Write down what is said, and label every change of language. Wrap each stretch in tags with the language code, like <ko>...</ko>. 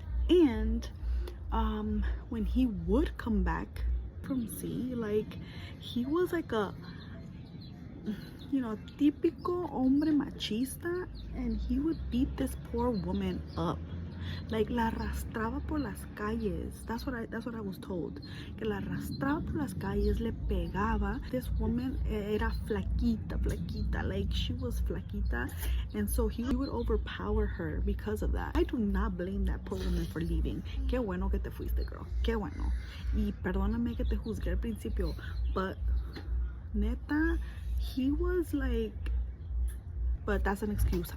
<en>And when he would come back from sea, like, he was like a, you know,</en> <es>típico hombre machista,</es> <en>and he would beat this poor woman up. Like,</en> <es>la arrastraba por las calles.</es> <en>That's what I was told.</en> <es>Que la arrastraba por las calles, le pegaba.</es> <en>This woman</en> <es>era flaquita.</es> <en>Like, she was flaquita. And so he would overpower her because of that. I do not blame that poor woman for leaving.</en> <es>Qué bueno que te fuiste, girl. Qué bueno. Y perdóname que te juzgué al principio, but neta,</es> <en>he was like, but that's an excuse.</en>